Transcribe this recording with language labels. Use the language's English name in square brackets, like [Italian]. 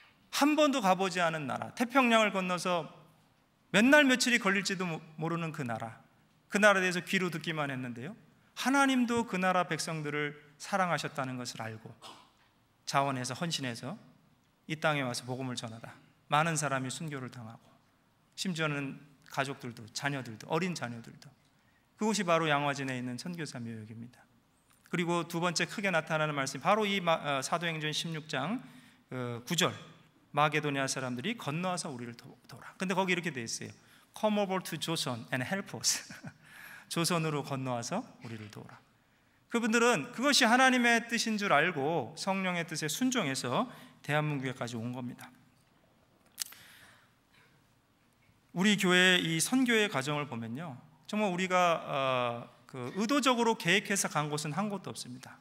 [Korean] 한 번도 가보지 않은 나라, 태평양을 건너서 몇 날 며칠이 걸릴지도 모르는 그 나라에 대해서 귀로 듣기만 했는데요, 하나님도 그 나라 백성들을 사랑하셨다는 것을 알고 자원해서 헌신해서 이 땅에 와서 복음을 전하다 많은 사람이 순교를 당하고, 심지어는 가족들도, 자녀들도, 어린 자녀들도. 그것이 바로 양화진에 있는 선교사 묘역입니다. 그리고 두 번째 크게 나타나는 말씀이 바로 이 사도행전 16장 9절, 마게도니아 사람들이 건너와서 우리를 도우라. 근데 거기 이렇게 돼 있어요. [English] Come over to Joson and help us. [Korean] 조선으로 건너와서 우리를 도우라. 그분들은 그것이 하나님의 뜻인 줄 알고 성령의 뜻에 순종해서 대한민국에까지 온 겁니다. 우리 교회의 이 선교의 과정을 보면요, 정말 우리가 의도적으로 계획해서 간 곳은 한 곳도 없습니다.